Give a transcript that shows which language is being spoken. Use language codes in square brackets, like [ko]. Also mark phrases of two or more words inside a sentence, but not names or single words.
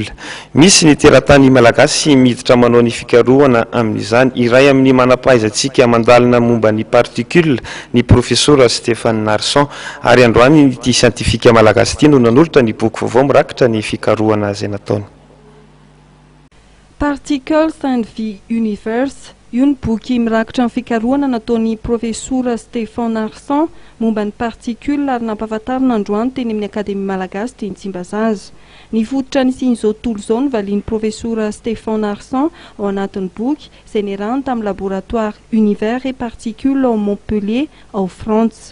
[mg] Misy ny teratany malagasy miditra manao ny fikarohana amin'izany. Iray amin'ny manampahaizantsika mandalina momba ny particule ny professeur Stéphane Narson, ary androany ity scientifique malagasy ity no nanolotra ny boky vaovao mirakitra ny fikarohana izay nataony. [en] Particles and the Universe, [mg] io ny boky mirakitra ny fikarohana nataon'ny professeur Stéphane Narson momba ny particule ary nampahafantarina androany teny amin'ny akademia malagasy teny Tsimbazaza. Ny fototra nisian'izao tontolo izao ny valian'ny professeur Stéphane Narson ao anatin'ny boky izay niarahany tamin'ny laboratoire Univers et Particules ao Montpellier ao France.